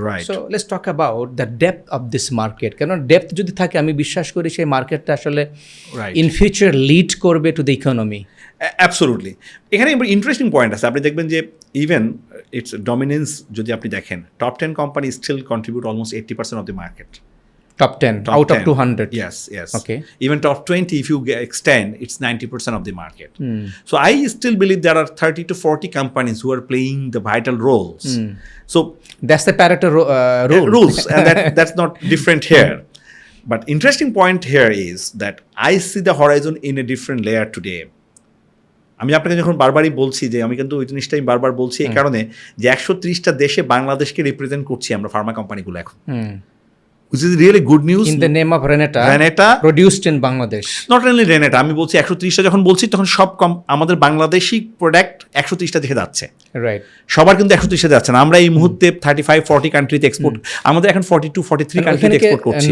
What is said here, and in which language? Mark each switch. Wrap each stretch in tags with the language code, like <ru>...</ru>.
<en>So let's talk about the depth of this market.</en> <bn>কেন depth যদি থাকে, আমি বিশ্বাস করি সেই মার্কেটটা আসলে</bn> <en>In future lead করবে to the economy.</en> <bn>অ্যাবসোলুটলি। এখানে ইন্টারেস্টিং পয়েন্ট আছে। আপনি দেখবেন যে ইভেন ইটস ডমিনেন্স যদি আপনি দেখেন, top 10 company</bn> <en>Still contribute almost 80% of the market. Top 10 out of 200. Yes. Okay. Even top 20, if you extend, it's 90% of the market. So I still believe there are 30 to 40 companies who are playing the vital roles. So that's the Pareto rules, and that's not different here. But interesting point here is that I see the horizon in a different layer today.</en> <bn>আমি আপনাকে যখন বারবারই বলছি যে আমি কিন্তু ওই জিনিসটাই বারবার বলছি এই কারণে যে 130টা দেশে বাংলাদেশকে রিপ্রেজেন্ট করছি আমরা ফার্মা কোম্পানিগুলো এখন।</bn> <en>Which is really good news. In the name of Renata produced in Bangladesh. Not only Renata,</en> <bn>আমি বলছি 130টা যখন বলছি তখন সব আমাদের বাংলাদেশি প্রোডাক্ট 130টা দেখে যাচ্ছে।</bn> <en>Right.</en> <bn>সবার কিন্তু 130টা যাচ্ছে না। আমরা এই মুহূর্তে 35-40 কান্ট্রিতে এক্সপোর্ট, আমাদের এখন 42-43 কান্ট্রিতে এক্সপোর্ট করছি।</bn>